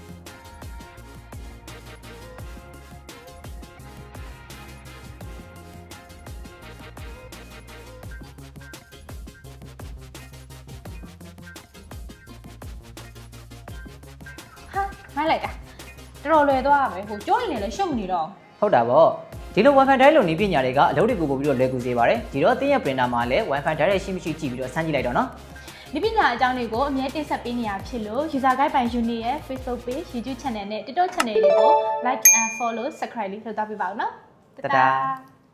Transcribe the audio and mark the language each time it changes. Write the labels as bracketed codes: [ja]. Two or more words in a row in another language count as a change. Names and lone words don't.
[my] ဟာမိုက်လိုက်တာတော်တော်လွယ်သွားပဲဟိုကျိုးနေလည်းရှုပ်နေတော့ ဟုတ်တာပေါ့ဒီလို Wi-Fi Direct လိုနည်းပညာတွေကအလုပ်တွေကိုပို့ပြီးတော့လွယ်ကူစေပါတယ်ဒီတော့တင်းရဲ့ printer မှာလည်း Wi-Fi Direct ရှိမရှိကြည့်ပြီးတော့စမ်းကြည့်လိုက်တော့နော် ဒီပညာအကြောင်းတွေကိုအမြဲတင်ဆက်ပေးနေရဖြစ်လို့ [en] user guide [my] ပိုင် Uni ရဲ့ [en] Facebook page, YouTube channel [my] နဲ့ [en] TikTok channel [my] တွေကို [en] like and follow, subscribe [my] လုပ်ထားပေးပါဦးနော် တဒါ